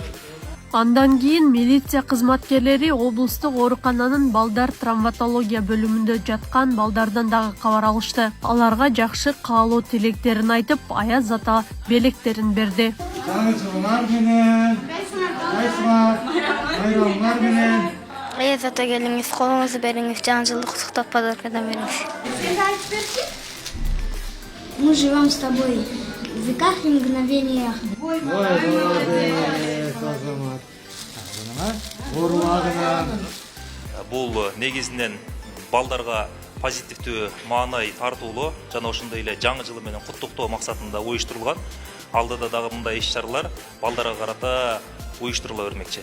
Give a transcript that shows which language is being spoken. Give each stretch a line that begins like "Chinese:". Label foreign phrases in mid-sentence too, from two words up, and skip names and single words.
Kyrgyz: Андан кийин милиция кызматкерлери облустук оорукананын балдар травматология бөлүмүндө жаткан балдардан дагы кабар алышты. Аларга жакшы каалоо тилектерин айтып, аяз ата белектерин берди. жаңы жылыңар менен, байрамыңар менен. Аяз ата келиңиз, колуңузду бериңиз, жаңы жылды куттуктап подаркадан бериңиз.
Russian: Мы живем с тобой в веках и мгновениях. Ой, молодец,
Kyrgyz: Азамат. Оорубагынан. Бул негизинен балдарга позитивдүү маанай тартуулоо жана ошондой эле жаңы жылы менен куттуктоо максатында уюштурулган. Алдыда дагы мындай иш-чаралар балдарга карата уюштурула бермекчи.